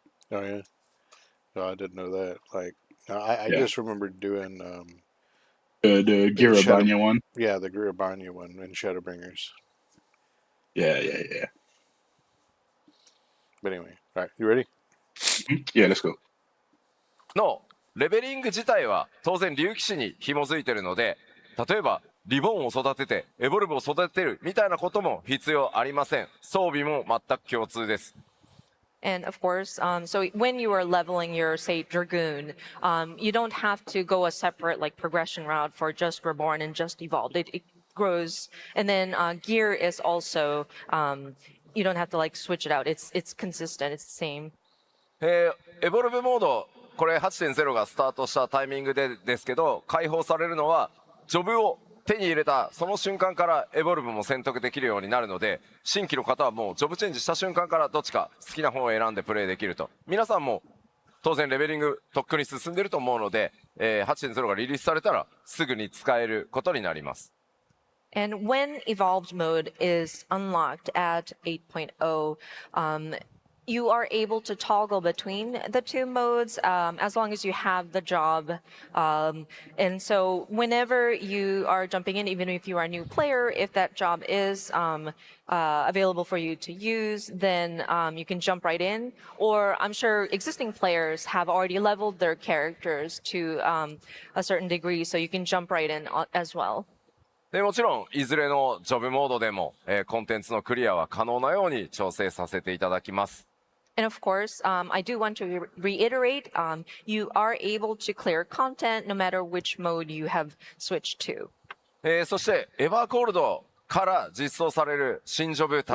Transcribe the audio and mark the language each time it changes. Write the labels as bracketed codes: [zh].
[en] Oh yeah. No, I didn't know that. Like, I Yeah. just remember doing The the Shadow. Girabanya one. Yeah, the Gurabanya one in Shadowbringers. Yeah, yeah, yeah. But anyway, all right, you ready? Yeah, let's go. [ja] のレベリング自体は当然竜騎士に紐づいてるので、例えばリボンを育ててエボルブを育ててるみたいなことも必要ありません。装備も全く共通です。 [en] And of course, so when you are leveling your, say, Dragoon, you don't have to go a separate like progression route for just Reborn and just Evolved. It grows, and then gear is also you don't have to like switch it out. It's consistent. It's the same. [ja] エボルブモード、これ 8.0 がスタートしたタイミングでですけど、解放されるのはジョブを手に入れたその瞬間からエボルブも選択できるようになるので、新規の方はもうジョブチェンジした瞬間からどっちか好きな方を選んでプレイできると。皆さんも当然レベリングとっくに進んでると思うので、8.0 がリリースされたらすぐに使えることになります。 [en] And when evolved mode is unlocked at 8.0, you are able to toggle between the two modes as long as you have the job. And so whenever you are jumping in, even if you are a new player, if that job is available for you to use, then you can jump right in. Or I'm sure existing players have already leveled their characters to a certain degree, so you can jump right in as well. [ja] でもちろんいずれのジョブモードでも、コンテンツのクリアは可能なように調整させていただきます。 [en] And of course, I do want to reiterate, you are able to clear content no matter which mode you have switched to. [ja] そしてエバーコールドから実装される新ジョブた